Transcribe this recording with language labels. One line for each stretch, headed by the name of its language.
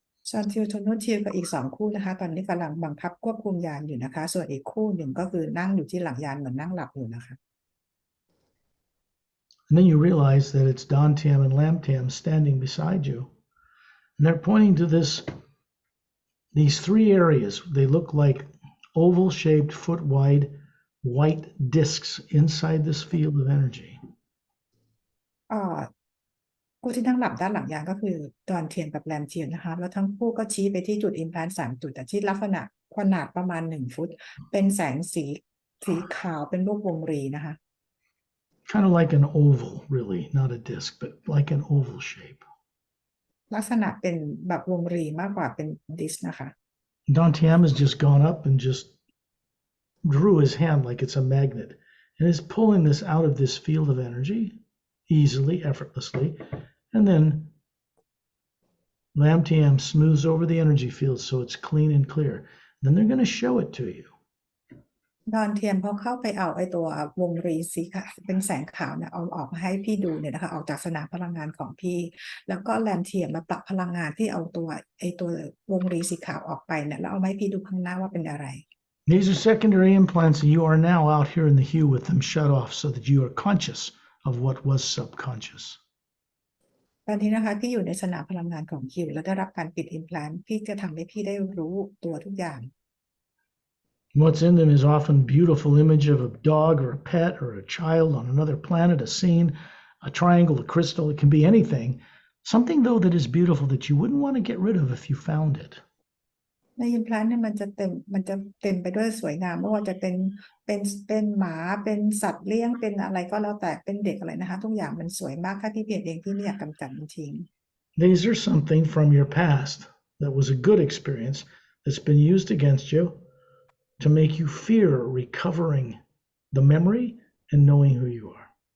Thai: ชอนทิวโทโนทิวกับอีก2คู่นะคะตอนนี้กำลังบังคับควบคุมยานอยู่นะคะส่วนอีกคู่หนึ่งก็คือนั่งอยู่ที่หลังยานเหมือนนั่งหลับอยู่นะคะ
English: And then you realize that it's Dantiam and Lamtiam standing beside you. And they're pointing to these 3 areas. They look like oval-shaped, foot-wide, white discs inside this field of energy.
Thai: คู่ที่นั่งหลับด้านหลังยานก็คือดอนเทียนกับแรมเทียนนะคะแล้วทั้งคู่ก็ชี้ไปที่จุดอิมแพลนต์3จุดแต่ที่ลักษณะขนาดประมาณ1 ฟุตเป็นแสงสีขาวเป็นรูปวงรีนะคะ
English: Kind of like an oval, really, not a disc, but like an oval shape.
Thai: ลักษณะเป็นแบบวงรีมากกว่าเป็นดิสนะคะ
English: Dantiam has just gone up and just drew his hand like it's a magnet and is pulling this out of this field of energy easily, effortlessly. And then Lamtiam smooths over the energy field so it's clean and clear. Then they're going to show it to you.
Thai: ดอนเทียนพอเข้าไปเอาไอ้ตัววงรีสีขาวเป็นแสงขาวเนี่ยเอาออกมาให้พี่ดูเนี่ยนะคะออกจากสนามพลังงานของพี่แล้วก็แรมเทียนมาปรับพลังงานที่เอาตัววงรีสีขาวออกไปเนี่ยแล้วเอามาให้พี่ดูข้างหน้าว่าเป็นอะไร
English: These are secondary implants, and you are now out here in the hue with them shut off so that you are conscious of what was subconscious.
Thai: ตอนนี้นะคะพี่อยู่ในสนามพลังงานของคิวแล้วได้รับการปิดอิมแพลนต์พี่จะทำให้พี่ได้รู้ตัวทุกอย่าง
English: What's in them is often a beautiful image of a dog or a pet or a child on another planet, a scene, a triangle, a crystal. It can be anything. Something, though, that is beautiful that you wouldn't want to get rid of if you found it.
Thai: ในอิมแพลนต์เนี่ยมันจะเต็มไปด้วยสวยงามไม่ว่าจะเป็นหมาเป็นสัตว์เลี้ยงเป็นอะไรก็แล้วแต่เป็นเด็กอะไรนะคะทุกอย่างมันสวยมากถ้าพี่เพียรเองพี่ไม่อยากกำจัดมันทิ้ง
English: These are something from your past that was a good experience that's been used against you to make you fear recovering the memory and knowing who you are.